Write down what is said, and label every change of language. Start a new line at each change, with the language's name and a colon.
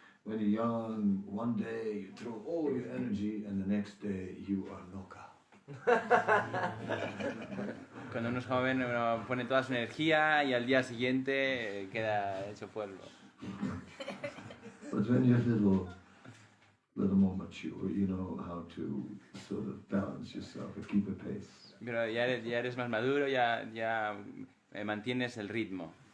English: When you're young, one day you throw all your energy and the next day you are
Spanish: loca. Cuando uno es joven uno pone toda su energía y al día siguiente queda hecho polvo.
English: But when you're a little more mature, you know how to sort of balance yourself and keep a pace.
Spanish: Pero ya eres más maduro, ya mantienes el ritmo.